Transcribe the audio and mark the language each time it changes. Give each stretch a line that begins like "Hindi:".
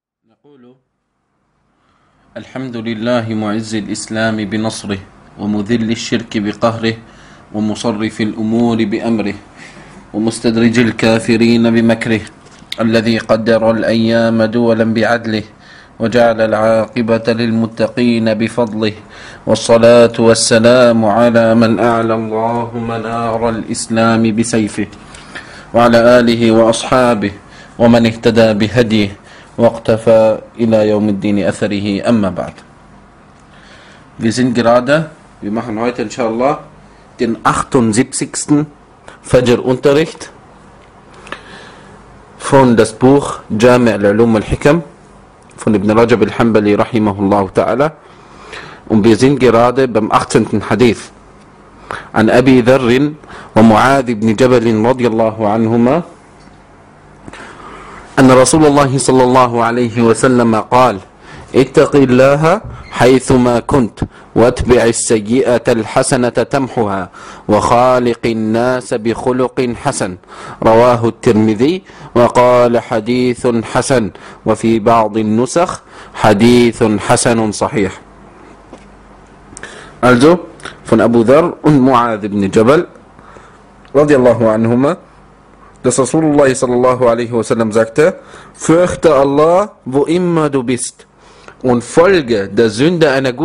Arabic: نقول الحمد لله معز الإسلام بنصره ومذل الشرك بقهره ومصرف الأمور بأمره ومستدرج الكافرين بمكره الذي قدر الأيام دولا بعدله وجعل العاقبة للمتقين بفضله والصلاة والسلام على من أعلى الله منار الإسلام بسيفه وعلى آله وأصحابه ومن اهتدى بهديه واقتفى إلى يوم الدين أثره أما بعد.
German: Wir sind gerade, wir machen heute inshallah den 78. Fajr-Unterricht von das Buch Jami' al-Ulum al-Hikam von Ibn Rajab al-Hanbali
Arabic: rahimahullah ta'ala.
German: Und wir sind gerade beim 18.
Arabic: Hadith an Abi Dharrin wa Mu'ad ibn Jabalin radiyallahu anhuma. أن رسول الله صلى الله عليه وسلم قال اتق الله حيثما كنت واتبع السيئة الحسنة تمحها وخالق الناس بخلق حسن رواه الترمذي وقال حديث حسن وفي بعض النسخ حديث حسن صحيح.
German: Also von Abu Dharr und Mu'adh ibn Jabal
Arabic: رضي الله عنهما.
German: Das Rasulullah
Arabic: sallallahu alaihi wasallam
German: sagte, fürchte Allah, wo immer du bist, und folge der Sünde einer guten